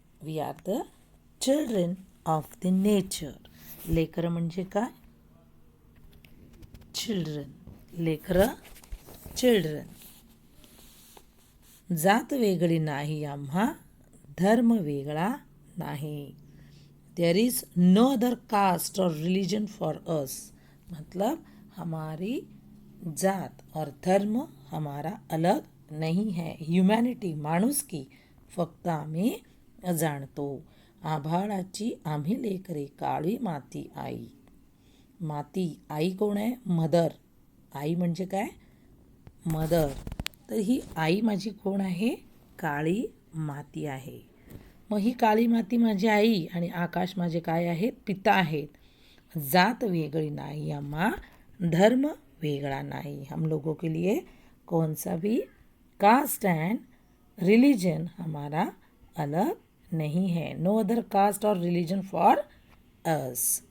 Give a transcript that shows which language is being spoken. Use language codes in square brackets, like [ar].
[en] We are the children of the nature. [mr] लेकर म्हणजे काय, चिल्ड्रन. लेकरं चिल्ड्रन. जात वेगळी नाही आम्हा, धर्म वेगळा नाही. [en] There is no other caste or religion for us. [hi] मतलब हमारी जात और धर्म हमारा अलग नहीं है. [mr] ह्युमॅनिटी माणुसकी फक्त आम्ही जाणतो. आभाळाची आम्ही लेकरे काळी माती आई. माती आई कोण आहे? मदर. आई म्हणजे काय? मदर. तर ही आई माझी कोण आहे? काळी माती आहे. मग ही काळी माती माझी आई आणि आकाश माझे काय आहेत? पिता आहेत. जात वेगळी नाही अम्मा, धर्म वेगळा नहीं. [hi] हम लोगों के लिए कौन सा भी कास्ट एंड रिलीजन हमारा अलग नहीं है. [en] No other caste और religion for us.